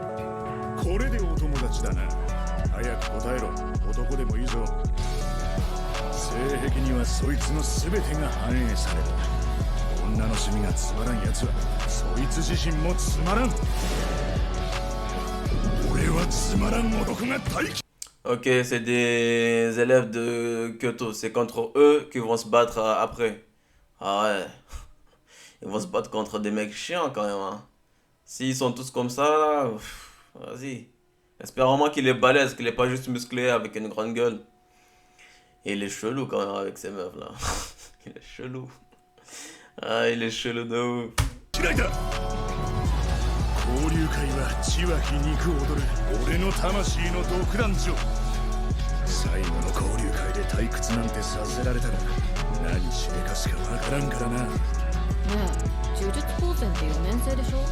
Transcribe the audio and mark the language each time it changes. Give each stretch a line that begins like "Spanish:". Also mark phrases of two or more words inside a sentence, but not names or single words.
Japanese: これでお友達だな。早く答えろ。男でもいいぞ。性癖にはそいつの全てが反映される。女の趣味がつまらんやつはそいつ自身もつまらん。俺はつまらん男が大嫌い。
French: Ok, c'est des élèves de Kyoto. C'est contre eux qu'ils vont se battre après. Ah ouais. Ils vont se battre contre des mecs chiants quand même, hein. S'ils sont tous comme ça, là, vas-y. Espère au moins qu'il est balèze, qu'il est pas juste musclé avec une grande gueule. Et il est chelou quand même avec ces meufs là. Il est chelou. Ah, il est chelou de ouf.
Japanese: 交流会は血湧き肉踊る俺の魂の独壇場。最後の交流会で退屈なんてさせられたら何しでかすかわからんからな。ねえ、呪術高専って4年生でしょ？